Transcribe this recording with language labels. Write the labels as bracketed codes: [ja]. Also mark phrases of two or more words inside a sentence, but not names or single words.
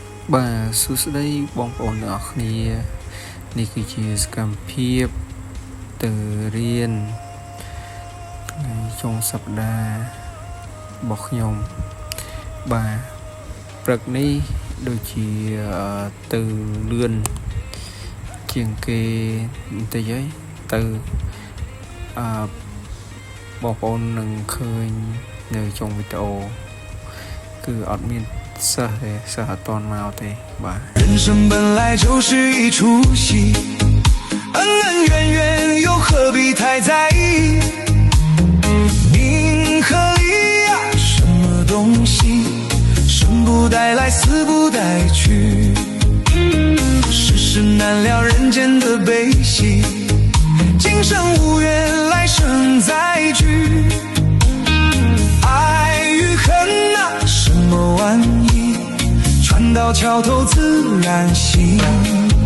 [km] បាទសួស្តីបងប្អូនទាំងអស់គ្នានេះគឺជាសកម្មភាពទៅរៀនថ្ងៃចុងសប្តាហ៍របស់ខ្ញុំបាទព្រឹកនេះដូចជាទៅលឿនជាងគេបន្តិចហើយទៅ បងប្អូននឹងឃើញនៅចុងវីដេអូគឺអត់មានសិស្សអត់ទាន់មកទេបាទ [zh] 人生本来就是一出戏恩恩怨怨又何必太在意名和利啊什么东西生不带来死不带去世事难料人间的悲喜今生无缘来生再聚爱与恨啊什么玩意船到桥头自然行